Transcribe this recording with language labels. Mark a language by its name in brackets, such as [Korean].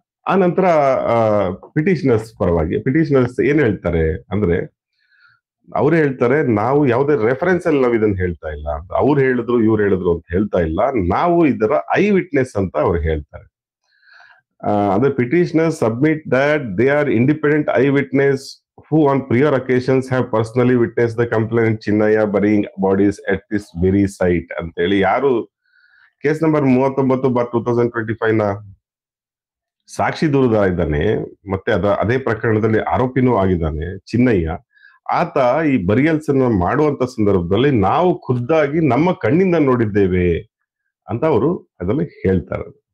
[Kannada] ಆ ನಂತರ ಪಿಟಿಷನರ್ಸ್ ಪರವಾಗಿ ಪಿಟಿಷನರ್ಸ್ ಏನ್ ಹೇಳ್ತಾರೆ ಅಂದ್ರೆ, ಅವ್ರು ಹೇಳ್ತಾರೆ, ನಾವು ಯಾವುದೇ ರೆಫರೆನ್ಸ್ ಅಲ್ಲಿ ನಾವು ಇದನ್ನ ಹೇಳ್ತಾ ಇಲ್ಲ, ಅವ್ರು ಹೇಳಿದ್ರು ಇವ್ರು ಹೇಳಿದ್ರು ಅಂತ ಹೇಳ್ತಾ ಇಲ್ಲ, ನಾವು ಇದರ ಐ ವಿಟ್ನೆಸ್ ಅಂತ ಅವ್ರು ಹೇಳ್ತಾರೆ. ಅಂದ್ರೆ [English] petitioners submit that they are independent eye witness who on prior occasions have personally witnessed the complainant Chinnaya burying bodies at this very site [Kannada] ಅಂತ ಹೇಳಿ. ಯಾರು ಕೇಸ್ ನಂಬರ್ 39/2025 ನ ಸಾಕ್ಷಿ ದೂರದಾರ ಇದ್ದಾನೆ, ಮತ್ತೆ ಅದೇ ಪ್ರಕರಣದಲ್ಲಿ ಆರೋಪಿನೂ ಆಗಿದ್ದಾನೆ ಚಿನ್ನಯ್ಯ, ಆತ ಈ ಬರಿಯಲ್ಸ್ ಅನ್ನು ಮಾಡುವಂತ ಸಂದರ್ಭದಲ್ಲಿ ನಾವು ಖುದ್ದಾಗಿ ನಮ್ಮ ಕಣ್ಣಿಂದ ನೋಡಿದ್ದೇವೆ ಅಂತ ಅವರು ಅದರಲ್ಲಿ ಹೇಳ್ತಾರೆ.